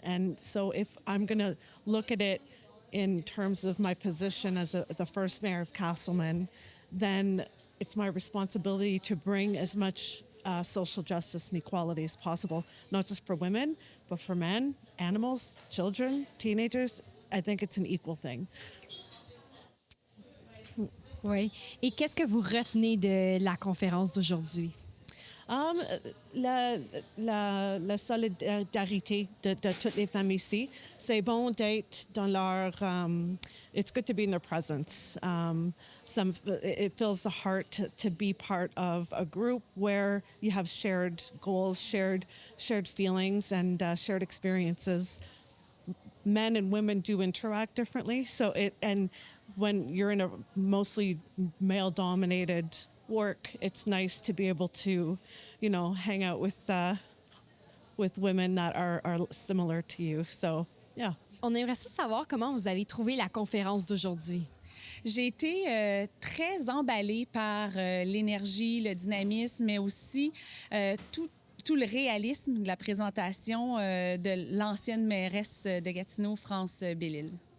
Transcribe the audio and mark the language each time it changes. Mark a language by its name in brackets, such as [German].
[English] And so if I'm going to look at it in terms of my position as the first mayor of Castleman, then it's my responsibility to bring as much social justice and equality as possible, not just for women, but for men, animals, children, teenagers. I think it's an equal thing. [French] Oui. Et qu'est-ce que vous retenez de la conférence d'aujourd'hui? La solidarité de toutes les femmes ici. C'est bon d'être dans leur... [English] it's good to be in their presence. It fills the heart to be part of a group where you have shared goals, shared feelings, and shared experiences. Men and women do interact differently. And when you're in a mostly male-dominated work, it's nice to be able to, you know, hang out with women that are similar to you. So, yeah. [French] On aimerait ça savoir comment vous avez trouvé la conférence d'aujourd'hui. J'ai été très emballée par l'énergie, le dynamisme, mais aussi tout le réalisme de la présentation de l'ancienne mairesse de Gatineau, France Bellil.